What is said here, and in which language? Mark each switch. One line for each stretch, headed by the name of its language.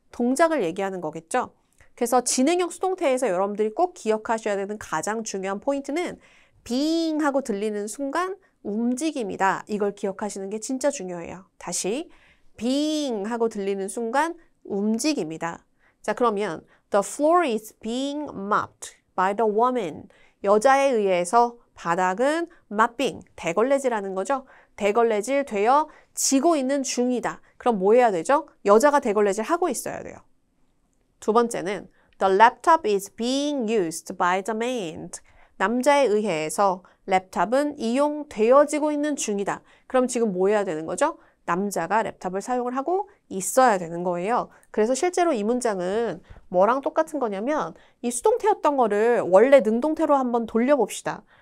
Korean: 동작을 얘기하는 거겠죠? 그래서 진행형 수동태에서 여러분들이 꼭 기억하셔야 되는 가장 중요한 포인트는 being 하고 들리는 순간 움직임이다. 이걸 기억하시는 게 진짜 중요해요. 다시 being 하고 들리는 순간 움직임이다. 자, 그러면
English: the floor is being mopped by the woman.
Korean: 여자에 의해서 바닥은 mopping, 대걸레질하는 거죠. 대걸레질 되어 지고 있는 중이다. 그럼 뭐 해야 되죠? 여자가 대걸레질 하고 있어야 돼요. 두 번째는
English: the laptop is being used by the man.
Korean: 남자에 의해서 랩탑은 이용되어지고 있는 중이다. 그럼 지금 뭐 해야 되는 거죠? 남자가 랩탑을 사용을 하고 있어야 되는 거예요. 그래서 실제로 이 문장은 뭐랑 똑같은 거냐면 이 수동태였던 거를 원래 능동태로 한번 돌려봅시다.